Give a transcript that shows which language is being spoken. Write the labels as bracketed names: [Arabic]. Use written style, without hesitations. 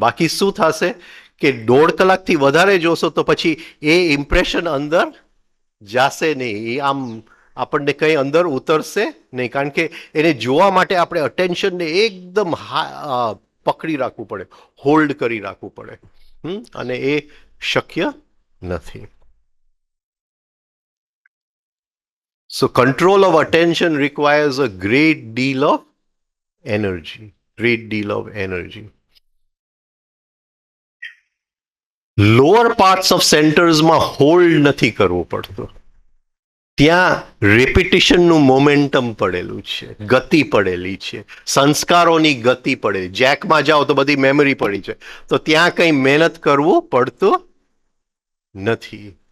[Gujarati] બાકી શું થશે કે 1.5 કલાકથી વધારે જોશો તો પછી એ ઇમ્પ્રેશન અંદર જાશે નહીં, એ આમ આપણને કંઈ અંદર ઉતરશે નહીં, કારણ કે એને જોવા માટે આપણે અટેન્શનને એકદમ પકડી રાખવું પડે, હોલ્ડ કરી રાખવું પડે, અને એ શક્ય નથી. [English] So control of attention requires a great deal of energy. Great deal of energy. [Gujarati] Lower parts of સેન્ટર્સમાં hold નથી કરવું પડતું. ત્યાં રેપિટિશનનું મોમેન્ટમ પડેલું છે, ગતિ પડેલી છે, સંસ્કારોની ગતિ પડેલી. જેકમાં જાઓ તો બધી મેમરી પડી છે, તો ત્યાં કંઈ મહેનત કરવું પડતું નથી.